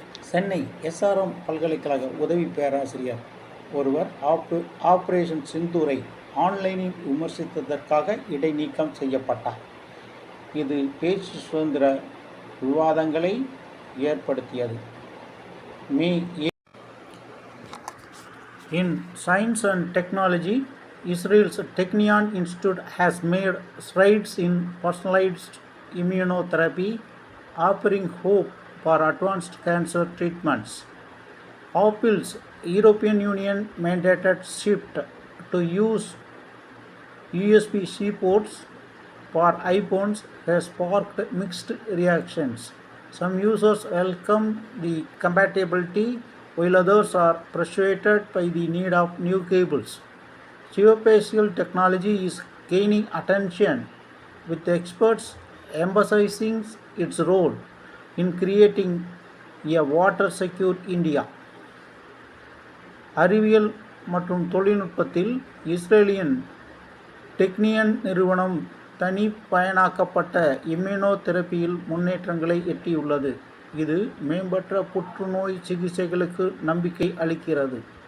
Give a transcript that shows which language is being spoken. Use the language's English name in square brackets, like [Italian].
[Tamil] Chennai SRM பல்கலைக்கழக உதவி பேராசிரியர் ஒருவர் ஆபரேஷன் சிந்தூரை ஆன்லைனில் விமர்சித்ததற்காக இடைநீக்கம் செய்யப்பட்டார். இது பேச்சு சுதந்திர விவாதங்களை ஏற்படுத்தியது. [English] May In science and technology, Israel's Technion Institute has made strides in personalized immunotherapy, offering hope for advanced cancer treatments. Apple's European Union mandated shift to use USB-C ports for iPhones has sparked mixed reactions. Some users welcome the compatibility, while others are frustrated by the need of new cables. Geospatial technology is gaining attention, with experts emphasizing its role in creating a water-secure India. [Tamil] அறிவியல் மற்றும் தொழில்நுட்பத்தில் இஸ்ரேலியன் டெக்னியன் நிறுவனம் தனிப்பயனாக்கப்பட்ட இம்யூனோதெரபியில் முன்னேற்றங்களை எட்டியுள்ளது. இது மேம்பட்ட புற்றுநோய் சிகிச்சைகளுக்கு நம்பிக்கை அளிக்கிறது.